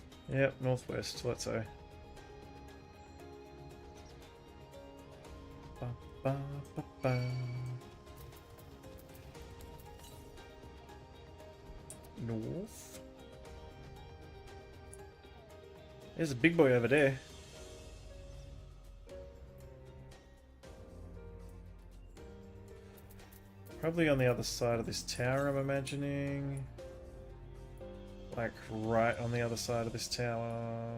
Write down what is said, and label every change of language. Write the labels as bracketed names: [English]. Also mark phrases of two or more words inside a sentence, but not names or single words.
[English] Yep, northwest, let's say. Ba, ba, ba, ba. North. There's a big boy over there. Probably on the other side of this tower, I'm imagining. Like right on the other side of this tower.